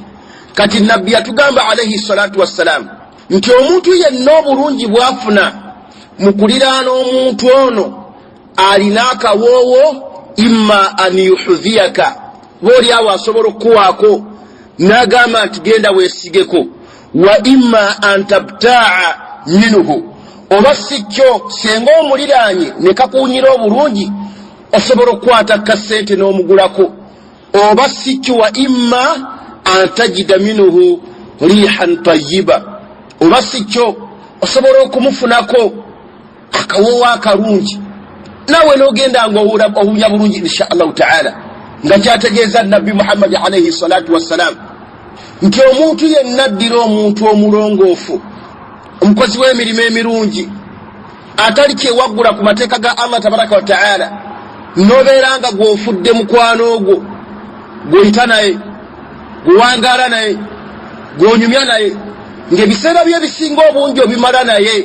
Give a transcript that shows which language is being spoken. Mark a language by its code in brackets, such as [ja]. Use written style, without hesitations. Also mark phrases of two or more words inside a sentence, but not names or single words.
[lg] Kati Nabbi yatugamba [ar] عليه الصلاة والسلام [lg] nti omuntu yenna obulungi bw'afuna mu kuliraana omuntu ono alina akawoowo [ar] إما أن يحذيك, [lg] booli awo asobola okukuwaako n'agamba nti genda weesigeko, [ar] وإما أن تبتاع منه, [lg] oba si kyo senga omuliraanye ne kakuunyira obulungi osobola okukwata kasente n'omugulako, oba si kyo [ar] وإما أن تجد منه ريحا طيبة, [lg] oba si kyo osobola okumufunako akawoowo akalungi nawe n'ogenda ng'owunya bulungi [ar] إن شاء الله تعالى. [lg] Nga kyategeeza Nabbi Muhammad [ar] عليه الصلاة والسلام [lg] nti omuntu yenna addira omuntu omulongoofu, omukozi w'emirimu emirungi, atali kyewaggula ku mateeka ga Allah [ar] تبارك وتعالى, [lg] n'obeera nga gw'ofudde mukwano ogwo, gw'oyita naye, gw'owangaala naye, gw'onyumya naye, ng'ebiseera bye bisinga obungi obimala naye.